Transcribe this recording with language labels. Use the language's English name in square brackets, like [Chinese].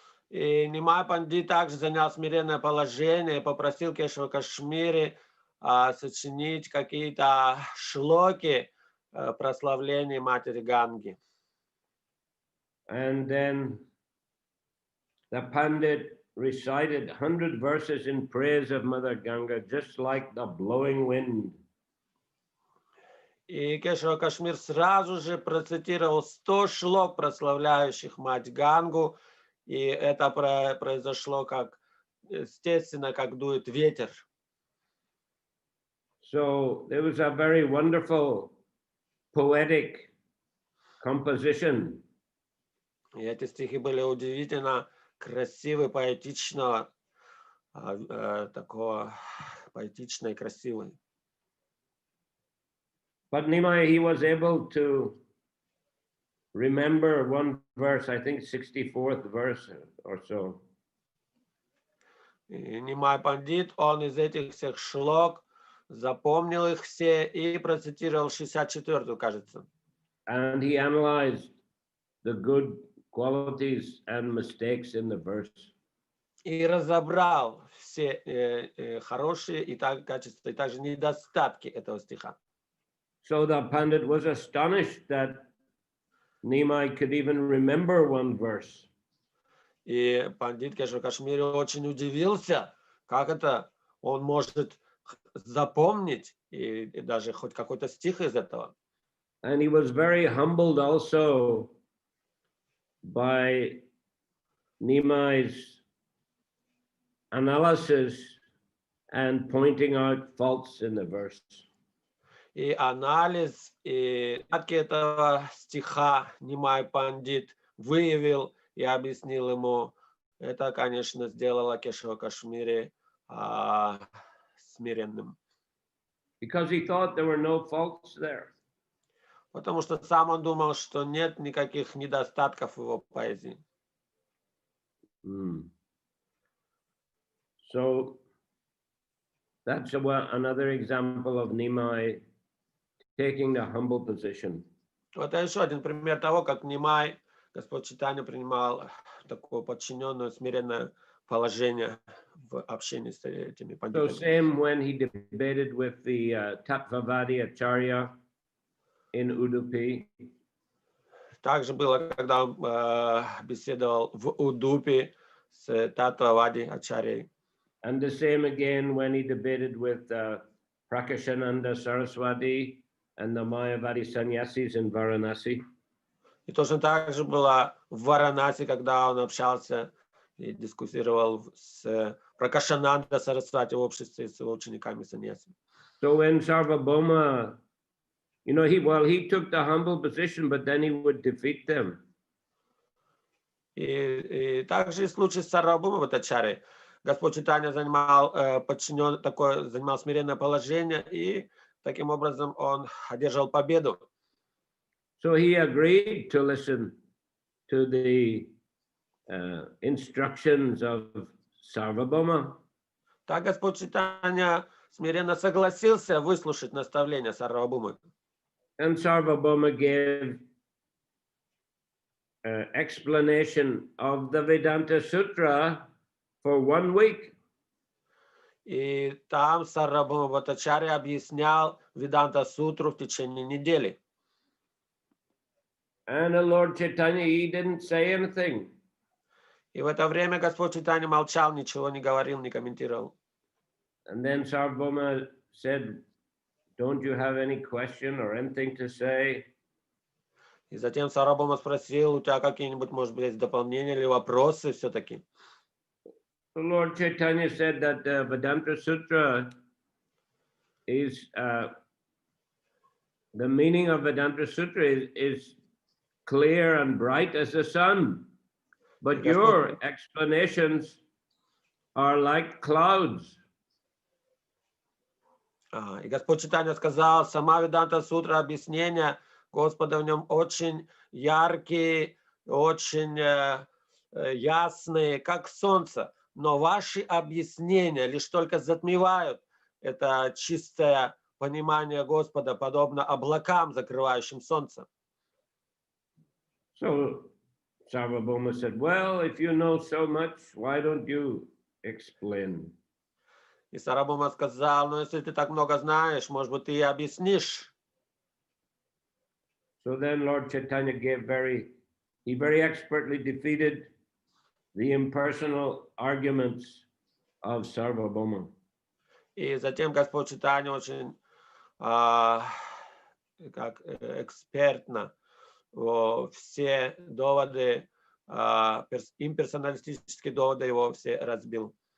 [Russian] И Нимай пандит также занял смиренное положение и попросил Кешава Кашмири сочинить какие-то шлоки прославления Матери Ганги. [English] And then the Pandit recited 100 verses in praise of Mother Ganga, just like the blowing wind. [Russian] И Кешава Кашмир сразу же процитировал 100 шлок, прославляющих Мать Гангу, и это произошло как, естественно, как дует ветер. [English] So there was a very wonderful poetic composition. [Russian] И эти стихи были удивительно красивые, поэтичного, такого поэтично и красивые. [English] But Nimai, he was able to remember one verse, I think 64th verse or so. [Russian] И Нимай пандит, он из этих всех шлок запомнил их все и процитировал 64-ю, кажется. [English] And he analyzed the good qualities and mistakes in the verse. [Russian] И разобрал все хорошие и качества, и также недостатки этого стиха. [English] So the Pandit was astonished that Nimai could even remember one verse. [Russian] И пандит Кешава Кашмири очень удивился, как это он может запомнить и даже хоть какой-то стих из этого. [English] And he was very humbled also by Nimai's analysis and pointing out faults in the verse. [Russian] И анализ и этого стиха Нимай пандит выявил и объяснил ему. Это, конечно, сделало Кешава Кашмири смиренным. [English] Because he thought there were no faults there. [Russian] Потому что сам он думал, что нет никаких недостатков в его поэзии. [English] So that's another example of Nimai taking the humble position. [Russian] Это еще один пример того, как Нимай, Господь Чайтанья, принимал такое подчиненное, смиренное положение в общении с этими [English] So [Russian] пандитами. [English] same when he debated with the Tattvavadi Acharya in Udupi. [Russian] Также было, когда он беседовал в Удупе с Татвавади Ачарьей. [English] And the same again when he debated with Prakashananda Saraswati and the Mayavadi sannyasis in Varanasi. [Russian] И точно так же было в Варанаси, когда он общался и дискуссировал с Пракашананда Сарасвати в обществе с его учениками саньяси. [English] So when Sarvabhauma, he took the humble position, but then he would defeat them. [Russian] И также и в случае с Сарвабхаума Бхаттачарьей. Господь Чайтанья занимал занимал смиренное положение, и таким образом он одержал победу. [English] So he agreed to listen to the instructions of Sarvabhauma. [Russian] Так Господь Чайтанья смиренно согласился выслушать наставления Сарвабхаумы. [English] And Sarvabhauma gave explanation of the Vedanta Sutra for 1 week. [Russian] И там Сарвабхаума Бхаттачарья объяснял Веданта Сутру в течение недели. [English] And the Lord Chaitanya, he didn't say anything. [Russian] И в это время Господь Чайтанья молчал, ничего не говорил, не комментировал. [English] And then Sarvabhauma said, don't you have any question or anything to say? [Russian] И затем Сарвабхаума спросил, у тебя какие-нибудь, может быть, есть дополнения или вопросы все-таки? [English] The Lord Chaitanya said that the Vedanta Sutra is, the meaning of Vedanta Sutra is clear and bright as the sun, but your explanations are like clouds. [Russian] И Господь Чайтанья сказал, сама Веданта Сутра, объяснения Господа в нем очень яркие, очень ясные, как солнце. Но ваши объяснения лишь только затмевают это чистое понимание Господа, подобно облакам, закрывающим солнце. [English] So Sarvabhauma said, well, if you know so much, why don't you explain? [Russian] И Сарвабхаума сказал, ну если ты так много знаешь, может быть, ты и объяснишь. [English] So then Lord Chaitanya he very expertly defeated the impersonal arguments of Sarvabhauma. [Russian] И затем Господь Чайтанья очень как экспертно все доводы, имперсоналистические доводы его все разбил.